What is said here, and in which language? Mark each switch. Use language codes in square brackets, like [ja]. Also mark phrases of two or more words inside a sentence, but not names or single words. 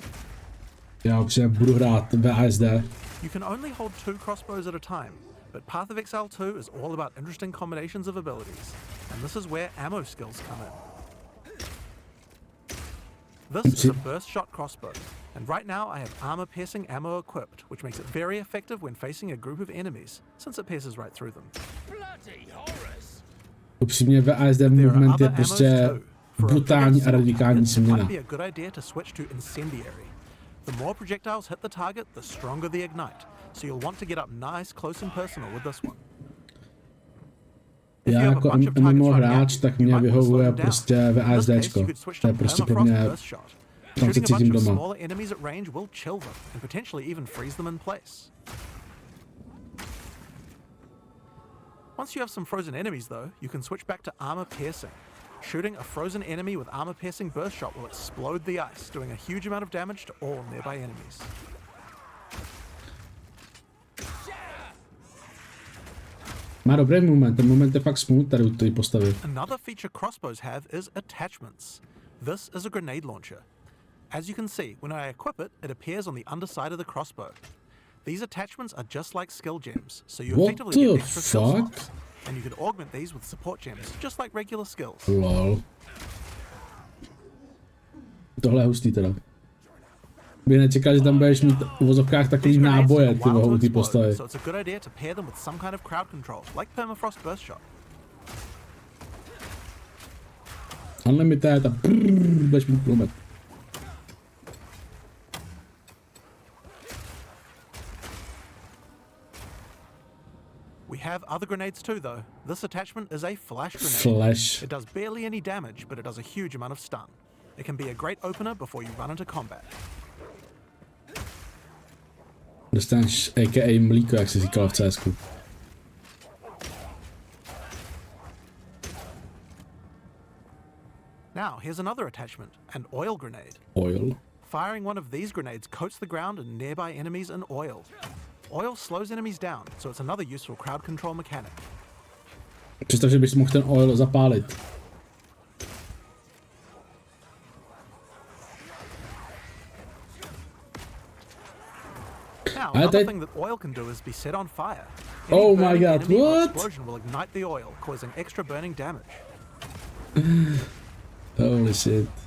[en] You can only hold 2 crossbows at a time, but Path of Exile 2 is all about interesting combinations of abilities, and this is where ammo skills come in. This is a burst shot crossbow, and right now I have armor piercing ammo equipped, which makes it very effective when facing a group of enemies, since it pierces right through them. [cs] Upřímně [en] VASD movement [cs] je prostě brutální a radikální změna. [en] The more projectiles hit the target, the stronger the ignite. So you'll want to get up nice, close and personal with this one. [cs] Já jako MMO hráč, tak mě vyhovuje prostě VASDčko. To je prostě pro mě, tam se cítím doma. [en] Once you have some frozen enemies though, you can switch back to armor piercing. Shooting a frozen enemy with armor piercing burst shot will explode the ice, doing a huge amount of damage to all nearby enemies. [cs] Má dobrý moment, ten moment je fakt smooth tady u té postavy. [en] Another feature crossbows have is attachments. This is a grenade launcher. As you can see, when I equip it, it appears on the underside of the crossbow. These attachments are just like skill gems, so you effectively get extra skill slots. And you can augment these with support gems, just like regular skills. [cs] Lol. Tohle je hustý teda. By nečekal, že tam budeš mít v vozovkách takový náboje, ty u té postavy. Unlimited a budeš mít plomet. [en] We have other grenades too though. This attachment is a flash grenade. Flash. It does barely any damage, but it does a huge amount of stun. It can be a great opener before you run into combat. [cs] Dostaneš a.k.a. mlíko, jak jsi říkal v CSku. [en] Now, here's another attachment, an oil grenade. Oil? Firing one of these grenades coats the ground and nearby enemies in oil. Oil slows enemies down, so it's another useful crowd control mechanic. [cs] Představ, že bys mohl ten oil zapálit. [en] Now, another thing that oil can do is be set on fire. Oh my god, what? Explosion will ignite the oil, causing extra burning damage. Holy shit.